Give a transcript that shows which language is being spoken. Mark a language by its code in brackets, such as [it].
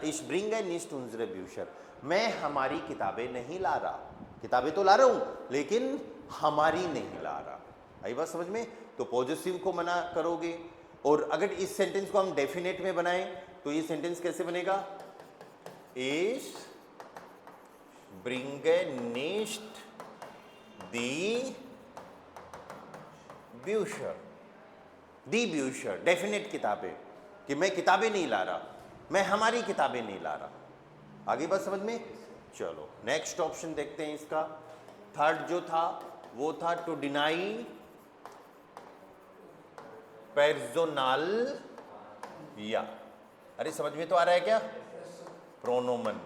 [de] ich bringe nicht unsere Bücher, [hi] मैं हमारी किताबें नहीं ला रहा, किताबें तो ला रहा हूं लेकिन हमारी नहीं ला रहा। आई बात समझ में? तो पॉजिटिव को मना करोगे, और अगर इस सेंटेंस को हम डेफिनेट में बनाएं तो ये सेंटेंस कैसे बनेगा? [de] ich bringen nicht die Bücher. [hi] दी Bücher, डेफिनेट किताबें, कि मैं किताबें नहीं ला रहा, मैं हमारी किताबें नहीं ला रहा। आगे बात समझ में? चलो नेक्स्ट ऑप्शन देखते हैं इसका। थर्ड जो था वो था टू डिनाई पर्सोनल या, अरे समझ में तो आ रहा है क्या? प्रोनोमन।